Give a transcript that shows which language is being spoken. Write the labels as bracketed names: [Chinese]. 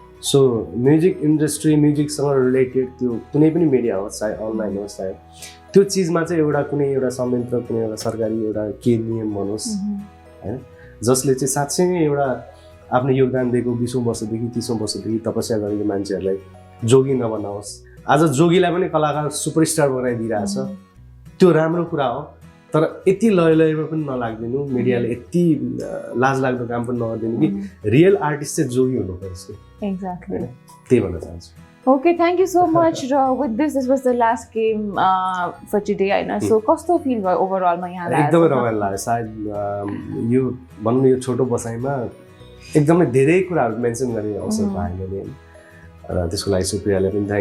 [Nepali] So music industry म्युजिकसँग related त्यो कुनै पनि मिडिया होस् चाहे अनलाइन होस् चाहे त्यो चीजमा चाहिँ एउटा कुनै एउटा संयन्त्र कुनै एउटा सरकारी एउटा के नियम बनोस् हैन जसले चाहिँ साच्चै नै एउटा आफ्नो योगदान दिएको 20औं वर्षदेखि 30औं वर्षदेखि तपस्या गरेको मान्छेहरुलाई जोगी नबनाओस् आज जोगीलाई पनि कलाकार सुपरस्टार बनाइदिरहेछ त्यो राम्रो कुरा हो तर यति लयमा पनि नलाग्दिनु मिडियाले यति लाज लाग्दो काम पनि नगर्दिनु कि रियल आर्टिस्ट चाहिँ जोगी हुनुपर्छ [English] Exactly. [Nepali] त्यही भन्न चाहन्छु [English] Okay, thank you so much. With this was the last game for today. I know. [Nepali] So, कस्तो feel भयो overall मा यहाँलाई? एकदमै रमाइलो लाग्यो सायद यो भन्नु यो छोटो बसाइमा एकदमै धेरै कुराहरु मेन्सन गर्ने अवसर पाएँ मैले र त्यसको लागि सुप्रियाले पनि